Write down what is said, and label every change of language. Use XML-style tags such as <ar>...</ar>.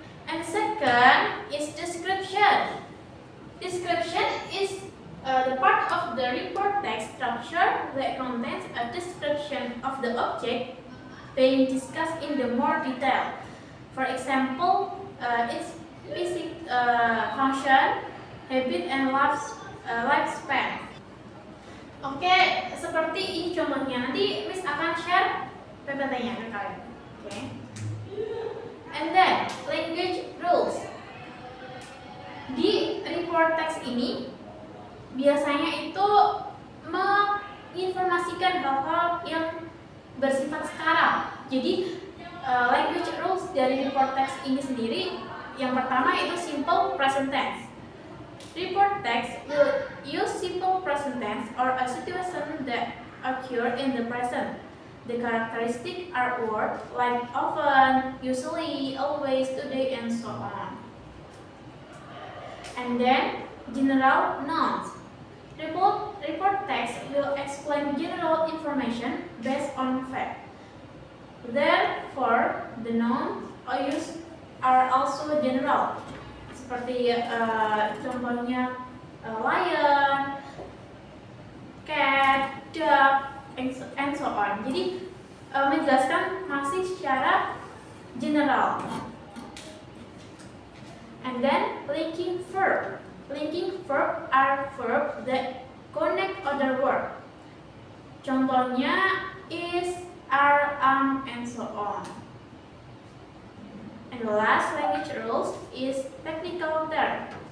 <en>And second is description. Description is the part of the report text structure that contains a description of the object being discussed in the more detail. For example, its basic function, habit, and lifespan.</en> <id>Oke, seperti ini contohnya. Nanti Miss akan share PPT-nya ke kalian. Oke.</id> <en>And then language rules.</en> <id>Di report text ini biasanya itu menginformasikan hal-hal yang bersifat sekarang. Jadi language rules dari report text ini sendiri, yang pertama itu simple present tense.</id> <en>Report text will use simple present tense or a situation that occur in the present. The characteristics are words like often, usually, always, today, and so on. And then general nouns. Report text will explain general information based on fact. Therefore, the nouns used are also general.</en> <id>Seperti contohnya</id> <en>lion, cat, duck, and so on.</en> <id>Jadi menjelaskan masih secara general.</id> <en>And then linking verb. Linking verb are verbs that connect other words.</en> <id>Contohnya</id> <en>is, are, and so on. And the last language rules is technical term.</en>